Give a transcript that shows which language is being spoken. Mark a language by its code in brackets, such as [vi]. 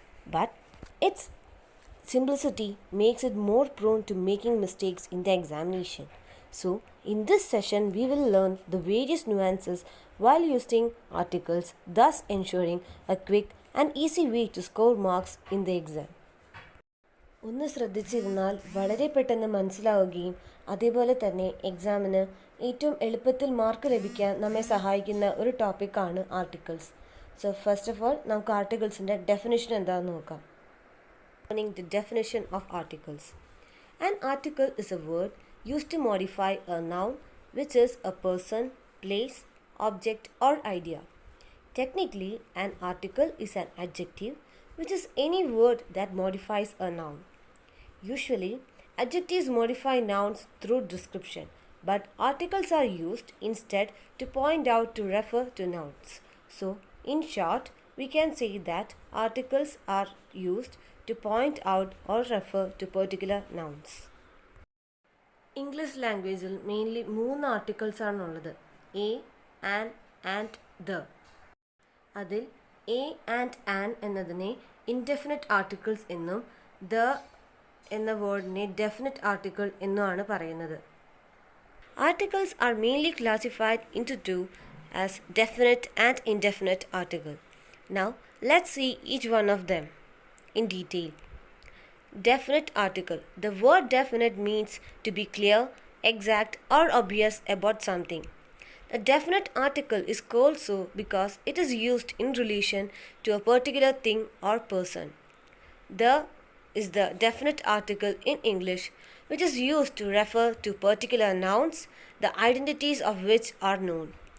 [en] But its simplicity makes it more prone to making mistakes in the examination. So, in this session, we will learn the various nuances while using articles, thus ensuring a quick and easy way to score marks in the exam. [ml] ഒന്ന് ശ്രദ്ധിച്ചിരുന്നാൽ വളരെ പെട്ടെന്ന് മനസ്സിലാവുകയും അതേപോലെ തന്നെ എക്സാമിന് ഏറ്റവും എളുപ്പത്തിൽ mark ലഭിക്കാൻ നമ്മെ സഹായിക്കുന്ന ഒരു ടോപ്പിക്കാണ് articles. So first of all നമുക്ക് ആർട്ടിക്കിൾസിൻ്റെ ഡെഫിനിഷൻ എന്താണെന്ന് നോക്കാം. [en] The definition of articles. An article is a word used to modify a noun which is a person, place, object or idea. Technically, an article is an adjective which is any word that modifies a noun. Usually, adjectives modify nouns through description, but articles are used instead to point out to refer to nouns. So, in short, we can say that articles are used to point out or refer to particular nouns. [ml] English ലാംഗ്വേജിൽ mainly 3 articles ആണുള്ളത്: A, and, the. അതിൽ A and an എന്നതിനെ indefinite articles എന്നും the എന്ന വേർഡിനെ definite article എന്നുമാണ് പറയുന്നത്. Articles are mainly classified into to as definite and indefinite article. Now let's see each one of them [en] in detail. Definite article. The word definite means to be clear, exact or obvious about something. A definite article is called so because it is used in relation to a particular thing or person. The is the definite article in English which is used to refer to particular nouns, the identities of which are known.